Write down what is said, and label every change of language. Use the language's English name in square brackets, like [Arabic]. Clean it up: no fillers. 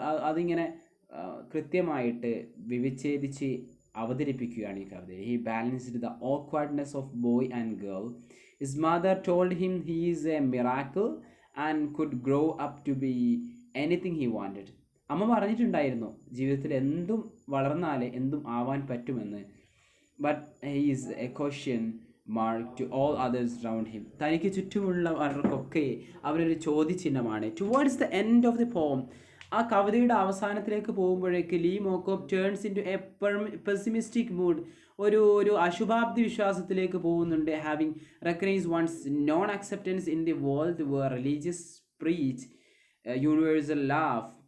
[Malayalam] അതിങ്ങനെ കൃത്യമായിട്ട് വിച്ഛേദിച്ച് അവതരിപ്പിക്കുകയാണ് ഈ കവിത. [English] He balanced the awkwardness of boy and girl. His mother told him he is a miracle and could grow up to be anything he wanted. [Malayalam] അമ്മ പറഞ്ഞിട്ടുണ്ടായിരുന്നു ജീവിതത്തിൽ എന്തും വളർന്നാൽ എന്തും ആവാൻ പറ്റുമെന്ന്. [English] But he is a question mark to all others around him. [Malayalam] തനിക്ക് ചുറ്റുമുള്ളവർക്കൊക്കെ അവരൊരു ചോദ്യചിഹ്നമാണ്. [English] Towards the end of the poem, [Malayalam] ആ കവിതയുടെ അവസാനത്തിലേക്ക് പോകുമ്പോഴേക്ക് [English] Lee Mokobe turns into a pessimistic mood [Malayalam] ഒരു അശുഭാപ്തി വിശ്വാസത്തിലേക്ക് പോകുന്നുണ്ട്. [English] Having recognise once non acceptance in the world where religious preach universal love.